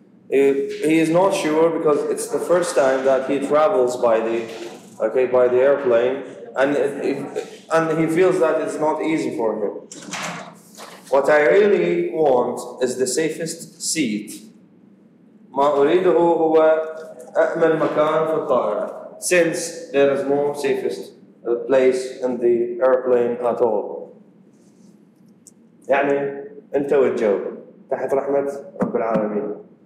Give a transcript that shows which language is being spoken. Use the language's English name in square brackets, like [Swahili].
[English] He is not sure because it's the first time that he travels by the airplane, and he feels that it's not easy for him. What I really want is the safest seat. [Arabic] ما أريده هو أأمن مكان في الطائرة. [English] Since there is no safest place in the airplane at all. [Arabic] يعني أنت والجو تحت رحمة رب العالمين.